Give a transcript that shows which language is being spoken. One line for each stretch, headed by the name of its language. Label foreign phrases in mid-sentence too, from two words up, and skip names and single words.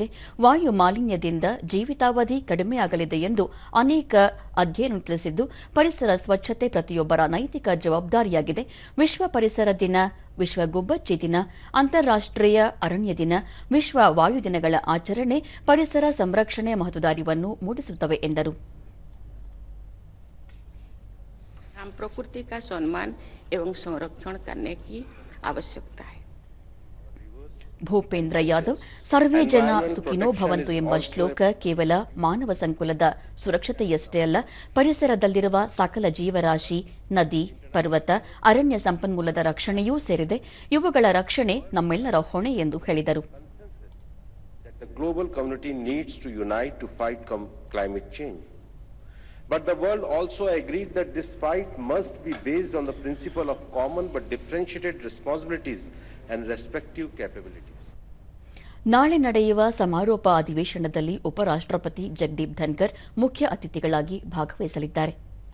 Kannada: ವಾಯು ಮಾಲಿನ್ಯದಿಂದ ಜೀವಿತಾವಧಿ ಕಡಿಮೆಯಾಗಲಿದೆ ಎಂದು ಅನೇಕ ಅಧ್ಯಯನ ತಿಳಿಸಿದ್ದು, ಪರಿಸರ ಸ್ವಚ್ಛತೆ ಪ್ರತಿಯೊಬ್ಬರ ನೈತಿಕ ಜವಾಬ್ದಾರಿಯಾಗಿದೆ. ವಿಶ್ವ ಪರಿಸರ ದಿನ, ವಿಶ್ವ ಗುಬ್ಬಚ್ಚಿ ದಿನ, ಅಂತಾರಾಷ್ಟ್ರೀಯ ಅರಣ್ಯ ದಿನ, ವಿಶ್ವ ವಾಯು ದಿನಗಳ ಆಚರಣೆ ಪರಿಸರ ಸಂರಕ್ಷಣೆಯ ಮಹತ್ವದ ಅರಿವನ್ನು ಮೂಡಿಸುತ್ತವೆ ಎಂದರು.
Hindi: प्रकृति का सम्मान एवं संरक्षण करने की आवश्यकता है.
Kannada: ಭೂಪೇಂದ್ರ ಯಾದವ್
Sanskrit: ಸರ್ವೇ ಜನ ಸುಖಿನೋ ಭವಂತು
Kannada: ಎಂಬ ಶ್ಲೋಕ ಕೇವಲ ಮಾನವ ಸಂಕುಲದ ಸುರಕ್ಷತೆಯಷ್ಟೇ ಅಲ್ಲ, ಪರಿಸರದಲ್ಲಿರುವ ಸಕಲ ಜೀವರಾಶಿ, ನದಿ, ಪರ್ವತ, ಅರಣ್ಯ ಸಂಪನ್ಮೂಲದ ರಕ್ಷಣೆಯೂ ಸೇರಿದೆ. ಇವುಗಳ ರಕ್ಷಣೆ ನಮ್ಮೆಲ್ಲರ ಹೊಣೆ ಎಂದು ಹೇಳಿದರು.
English: The global community needs to unite to fight climate change. But the world also agreed that this fight must be based on the principle of common but differentiated responsibilities and respective capabilities.
Kannada: ನಾಳೆ ನಡೆಯುವ ಸಮಾರೋಪ ಅಧಿವೇಶನದಲ್ಲಿ ಉಪರಾಷ್ಟ್ರಪತಿ ಜಗದೀಪ್ ಧನ್ಕರ್ ಮುಖ್ಯ ಅತಿಥಿಗಳಾಗಿ ಭಾಗವಹಿಸಲಿದ್ದಾರೆ.